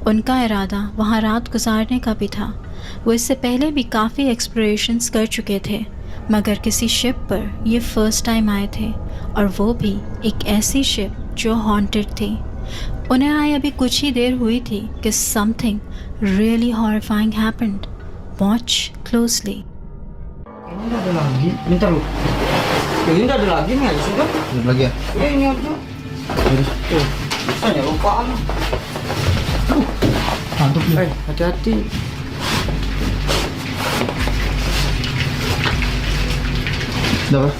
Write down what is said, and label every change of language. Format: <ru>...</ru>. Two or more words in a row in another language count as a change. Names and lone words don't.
<hi>उनका इरादा वहां रात गुजारने का भी था। वो इससे पहले भी काफ़ी एक्सप्लोरेशंस कर चुके थे, मगर किसी शिप पर ये</hi> <en>first time</en> <hi>आए थे, और वो भी एक ऐसी शिप जो हॉन्टेड थी। उन्हें आए अभी कुछ ही देर हुई थी कि</hi> <en>something really horrifying happened. watch closely.</en> <id>Ini udah ada lagi, bentar lu. Ini udah ada lagi nih, habis itu. Ada lagi ya? Ya ini aja. Tuh, bisa ya lupaan. Mantap ya. Hati-hati. Udah apa?</id>